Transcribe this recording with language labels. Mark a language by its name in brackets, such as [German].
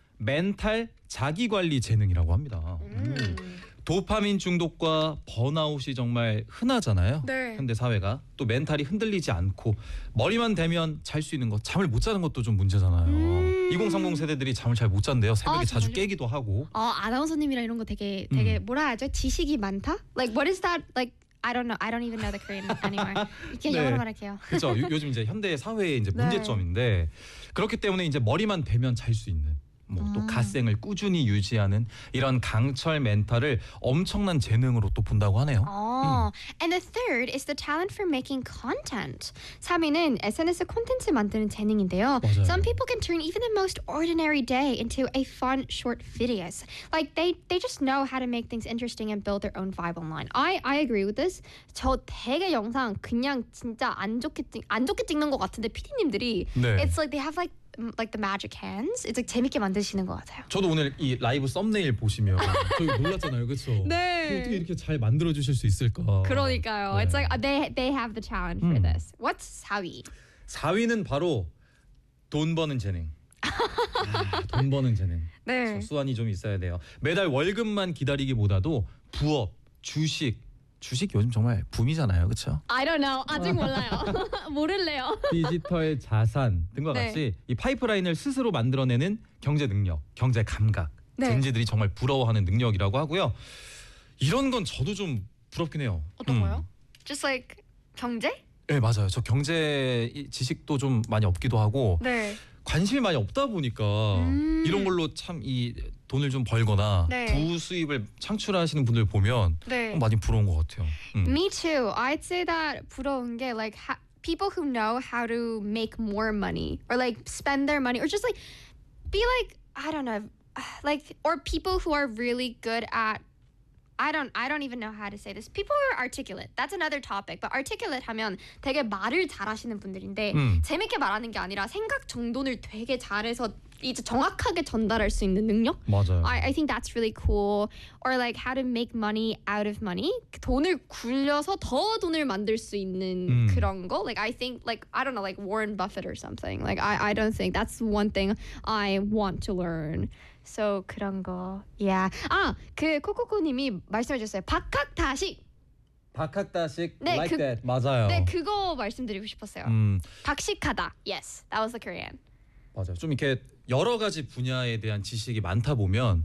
[Korean] 멘탈 자기관리 재능이라고 합니다. 도파민 중독과 번아웃이 정말 흔하잖아요. 네. 현대 사회가. 또 멘탈이 흔들리지 않고 머리만 대면 잘 수 있는 것. 잠을 못 자는 것도 좀 문제잖아요. 2030 세대들이 잠을 잘 못 잔대요. 새벽에 자주 정말요? 깨기도 하고. 아나운서님이랑 이런 거 되게 뭐라 하죠? 지식이 많다? [English] Like what is that? Like I don't know. I don't even know the Korean anymore. [Korean] 그냥 영어로 말할게요. 그렇죠. 요즘 이제 현대 사회의 이제 문제점인데 네. 그렇기 때문에 이제 머리만 대면 잘 수 있는 뭐 또 갓생을 꾸준히 유지하는 이런 강철 멘탈을 엄청난 재능으로 또 본다고 하네요. [English] And the third is the talent for making content. [Korean] 3위는 SNS 콘텐츠 만드는 재능인데요. 맞아요. [English] Some people can turn even the most ordinary day into a fun short videos. Like they just know how to make things interesting and build their own vibe online. I agree with this. [Korean] 저 되게 영상 그냥 진짜 안 좋게 찍는 것 같은데 PD님들이 네. [English] It's like they have like the magic hands. It's like [Korean] 재밌게 만드시는 것 같아요. 저도 오늘 이 라이브 썸네일 보시면 저희 놀랐잖아요, 그렇죠? 네. 어떻게 이렇게 잘 만들어 주실 수 있을까? 그러니까요. 네. [English] It's like they have the challenge for this. What's 4위? [Korean] 4위는 바로 돈 버는 재능. 돈 버는 재능. 네. 수완이 좀 있어야 돼요. 매달 월급만 기다리기보다도 부업, 주식. 주식 요즘 정말 붐이잖아요. 그렇죠? [English] I don't know. [Korean] 아직 몰라요. 모를래요. 디지털의 자산 등과 네. 같이 이 파이프라인을 스스로 만들어내는 경제 능력, 경제 감각. 네. 젠지들이 정말 부러워하는 능력이라고 하고요. 이런 건 저도 좀 부럽긴 해요. 어떤 거요? [English] Just like [Korean] 경제? 네, 맞아요. 저 경제 지식도 좀 많이 없기도 하고 네. 관심이 많이 없다 보니까 이런 걸로 참 이 돈을 좀 벌거나 네. 부수입을 창출하시는 분들 보면 네. 많이 부러운 것 같아요. [English] Me too. I'd say that [Korean] 부러운 게 [English] like people who know how to make more money or like spend their money or just like be like I don't know like or people who are really good at I don't even know how to say this. People are articulate. That's another topic. But articulate [Korean] 하면 되게 말을 잘하시는 분들인데 재밌게 말하는 게 아니라 생각 정돈을 되게 잘해서 이제 정확하게 전달할 수 있는 능력? 맞아요. [English] I think that's really cool. Or like how to make money out of money. [Korean] 돈을 굴려서 더 돈을 만들 수 있는 그런 거. [English] Like I think like I don't know like Warren Buffett or something. Like I don't think that's one thing I want to learn. So [Korean] 그런 거. [English] Yeah. [Korean] 아, 그 코코코님이 말씀해 주셨어요. 박학다식. 박학다식 네, [English] like [Korean] 그, that. 맞아요. 네, 그거 말씀드리고 싶었어요. 박식하다. [English] Yes. That was the Korean. [Korean] 맞아요. 좀 이렇게 여러 가지 분야에 대한 지식이 많다 보면